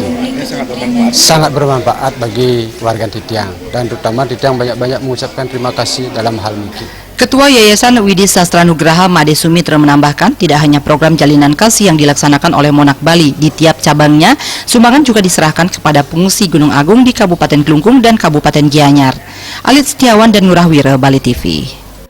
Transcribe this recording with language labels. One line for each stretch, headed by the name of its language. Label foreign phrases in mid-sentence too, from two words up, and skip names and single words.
Indonesian: Sangat bermanfaat bagi warga Titiang, dan terutama Titiang banyak-banyak mengucapkan terima kasih dalam hal ini. Ketua Yayasan Widi Sastra Nugraha Made Sumitra menambahkan, tidak hanya program Jalinan Kasih yang dilaksanakan oleh Monarch Bali, di tiap cabangnya sumbangan juga diserahkan kepada pengungsi Gunung Agung di Kabupaten Klungkung dan Kabupaten Gianyar. Alit Setiawan dan Nurahwira, Bali TV.